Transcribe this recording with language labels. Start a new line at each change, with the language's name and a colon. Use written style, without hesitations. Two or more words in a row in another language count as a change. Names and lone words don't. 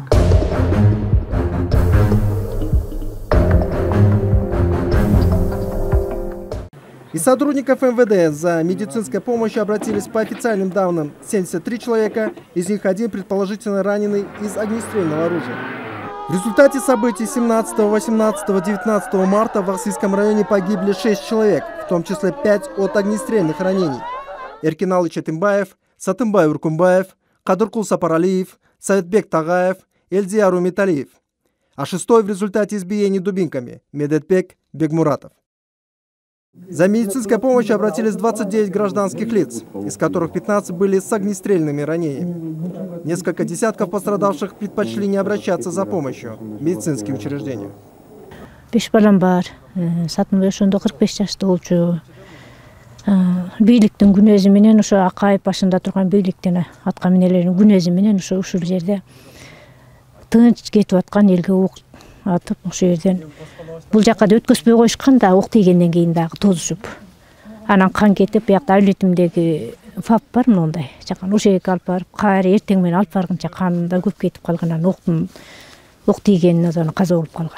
Russian: Из сотрудников МВД за медицинской помощью обратились по официальным данным 73 человека, из них 1 предположительно раненый из огнестрельного оружия. В результате событий 17, 18, 19 марта в Аксийском районе погибли 6 человек, в том числе 5 от огнестрельных ранений. Эркиналы Четимбаев, Сатымбай Уркумбаев, Кадыркул Сапаралиев, Саветбек Тагаев, Эльдияру Металиев. А 6-й в результате избиений дубинками Медетбек Бегмуратов. За медицинской помощью обратились 29 гражданских лиц, из которых 15 были с огнестрельными ранениями. Несколько десятков пострадавших предпочли не обращаться за помощью в медицинские учреждения.
Kyrgyz: 5 балам бар. Сатымбай ошондо 45 жашта болчу. бийликтин күнөөзү менен ошо Акаев башында турган бийликтин атка минелеринин күнөөзү менен ушул жерде тынч кетип аткан элге ок атып ошол жерден бул жакка да өткөзбөй коюшкан да, ок тийгенден кийин дагы тозушуп анан кан кетип биякта Айлетимдеги ФАП бар моундай жакан ошол жерге алып барып кайра эртең менен алып баргынча каны да көп кетип калган, анан ок тийгенине анан каза болуп калган.